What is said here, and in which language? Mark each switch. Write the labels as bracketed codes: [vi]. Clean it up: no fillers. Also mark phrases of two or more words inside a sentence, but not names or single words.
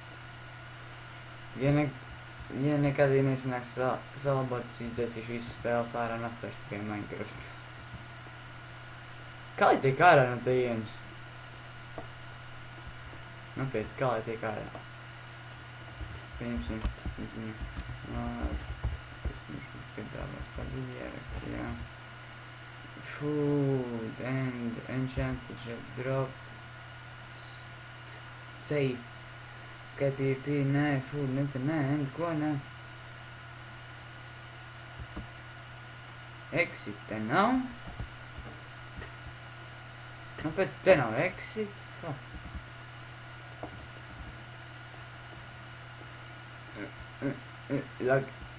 [lv] Ja nekad nesanāks salabot, es izdzēsīšu visas spēles ārā un atstāšu tikai Minecraft. Kā lai tiek ārā no tejienes? Nopietni, kā lai tiek ārā? Pieņemsim. Piedāvās kādu ierakstu, jā. [en] Food and enchanted drop. Safe. Skype PvP, [lv] nē, food, nē, and ko, nē. Exit te nav. Nu, bet te nav exit. Lag.